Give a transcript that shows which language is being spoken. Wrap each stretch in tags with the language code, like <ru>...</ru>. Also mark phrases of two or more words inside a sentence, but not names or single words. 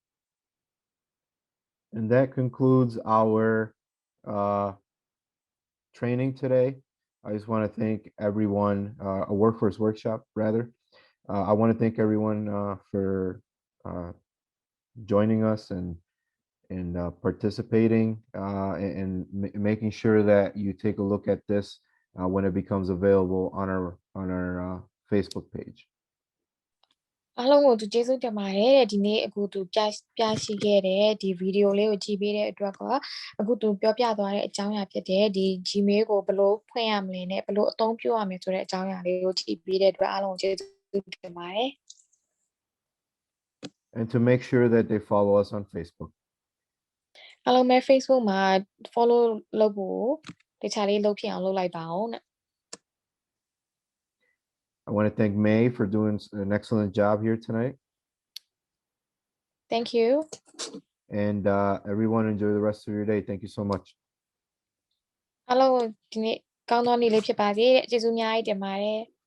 <en>And that concludes our training today. I just want to thank everyone, a workforce workshop rather. I want to thank everyone for joining us and participating and making sure that you take a look at this when it becomes available on our Facebook page.</en> <my>အားလုံးကိုကျေးဇူးတင်ပါတယ်တဲ့ဒီနေ့အခုသူပြရှိခဲ့တဲ့ဒီဗီဒီယိုလေးကိုကြည့်ပေးတဲ့အတွက်ကအခုသူပြောပြသွားတဲ့အကြောင်းအရာဖြစ်တဲ့ဒီ Gmail ကိုဘယ်လိုဖွင့်ရမလဲနဲ့ဘယ်လိုအသုံးပြုရမလဲဆိုတဲ့အကြောင်းအရာလေးကိုကြည့်ပေးတဲ့အတွက်အားလုံးကိုကျေးဇူးတင်ပါတယ်</my> <en>And to make sure that they follow us on Facebook.</en> <my>အားလုံးပဲ Facebook မှာ follow လုပ်ဖို့တခြားလေးလုပ်ဖြစ်အောင်လုပ်လိုက်ပါဦးနဲ့</my> <en>I want to thank May for doing an excellent job here tonight. Thank you. And everyone enjoy the rest of your day. Thank you so much.</en> <my>အားလုံးဒီနေ့ကောင်းသောနေ့လေးဖြစ်ပါစေတဲ့ကျေးဇူးအများကြီးတင်ပါတယ်</my>